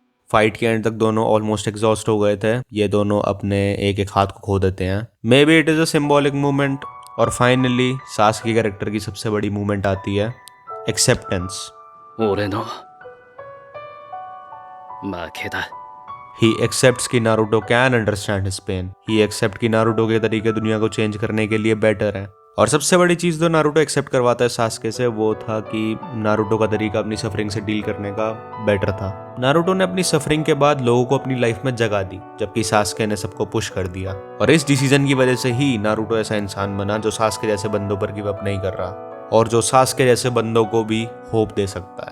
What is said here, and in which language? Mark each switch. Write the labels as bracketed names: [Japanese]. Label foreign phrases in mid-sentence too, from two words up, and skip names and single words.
[Hindi] फाइट के एंड तक दोनों ऑलमोस्ट एग्जॉस्ट हो गए थे, ये दोनों अपने एक एक हाथ को खो देते हैं। [English] may be it is a symbolic movement. [Hindi] और फाइनली सास्की कैरेक्टर की सबसे बड़ी मूवमेंट आती है, एक्सेप्टेंस। [Japanese] 俺の負けだ。 [English] He accepts कि Naruto can understand his pain. He accept [Hindi] कि नारुतो के तरीके दुनिया को चेंज करने के लिए बेटर है। और सबसे बड़ी चीज़ जो नारुतो एक्सेप्ट करवाता है सास्के से, वो था कि नारुतो का तरीका अपनी सफरिंग से डील करने का बेटर था। नारुतो ने अपनी सफरिंग के बाद लोगों को अपनी लाइफ में जगा दी, जबकि सास्के ने सबको पुश कर दिया। और इस डिसीजन की वजह से ही नारुतो ऐसा इंसान बना जो सास्के जैसे बंदों पर [English] give up [Hindi] नहीं कर रहा, और जो सास्के जैसे बंदों को भी होप दे सकता है।